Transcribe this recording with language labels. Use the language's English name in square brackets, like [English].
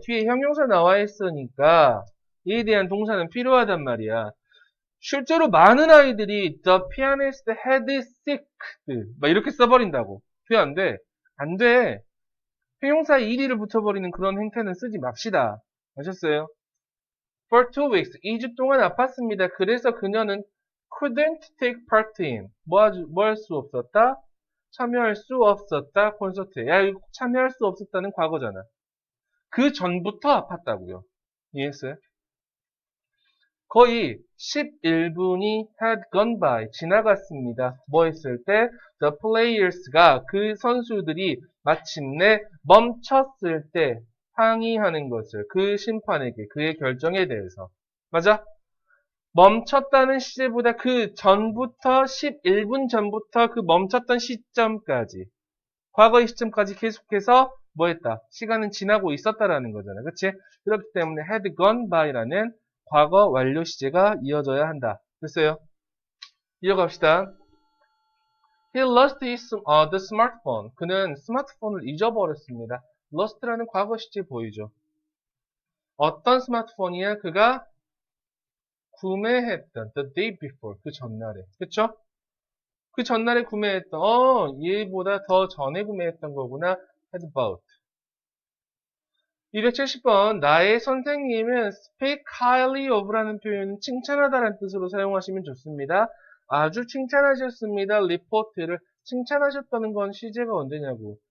[Korean] 뒤에 형용사 나와 있으니까 이에 대한 동사는 필요하단 말이야. 실제로 많은 아이들이 [English] the pianist had sick [Korean] 막 이렇게 써버린다고. 돼, 안 돼? 안 돼. 형용사에 ed를 붙여버리는 그런 행태는 쓰지 맙시다. 아셨어요? [English] For 2 weeks, [Korean] 2주 동안 아팠습니다. 그래서 그녀는 [English] couldn't take part in. [Korean] 뭐 할 수 없었다? 참여할 수 없었다. 콘서트에. 야, 이거 참여할 수 없었다는 과거잖아. 그 전부터 아팠다고요. 이해했어요? 거의 11분이 [English] had gone by. [Korean] 지나갔습니다. 뭐 했을 때? The players가 그 선수들이 마침내 멈췄을 때 항의하는 것을 그 심판에게 그의 결정에 대해서. 맞아? 멈췄다는 시제보다 그 전부터 11분 전부터 그 멈췄던 시점까지 과거의 시점까지 계속해서 뭐 했다? 시간은 지나고 있었다라는 거잖아. 그치? 그렇기 때문에 had gone by라는 과거 완료 시제가 이어져야 한다. 됐어요? 이어갑시다. [English] He lost the smartphone. [Korean] 그는 스마트폰을 잊어버렸습니다. lost라는 과거 시제 보이죠? 어떤 스마트폰이야? 그가 구매했던 [English] the day before. [Korean] 그 전날에. 그쵸? 그 전날에 구매했던 얘보다 더 전에 구매했던 거구나. [English] had bought. [Korean] 270번 나의 선생님은 speak highly of라는 표현은 칭찬하다라는 뜻으로 사용하시면 좋습니다. 아주 칭찬하셨습니다. 리포트를 칭찬하셨다는 건 시제가 언제냐고.